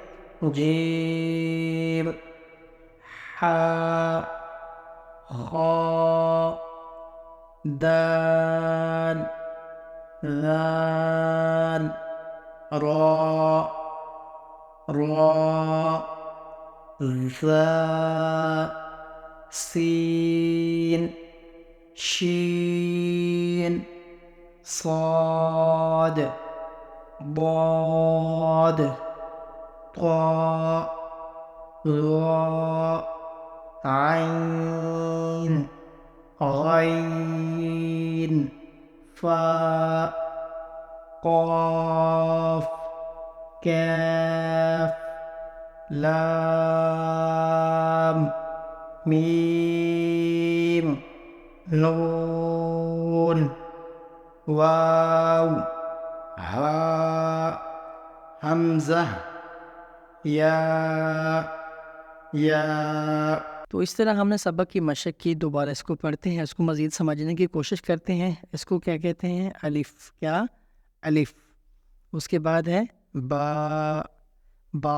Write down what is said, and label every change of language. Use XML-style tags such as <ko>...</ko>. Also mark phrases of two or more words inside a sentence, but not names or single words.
<ur>جیم، حا، حا، دال، ذال، را، را، زا, سین، شین, صاد، ضاد، طاء، ظاء، عين، غين، فاء، قاف، كاف، لام، ميم، نون، واو، ہا، حمزہ، یا، یا۔ تو اس طرح ہم نے سبق کی مشق کی۔ دوبارہ اس کو پڑھتے ہیں، اس کو مزید سمجھنے کی کوشش کرتے ہیں۔ اس کو کیا کہتے ہیں؟ الف۔ کیا؟ الف۔ اس کے بعد ہے با، با۔</ur>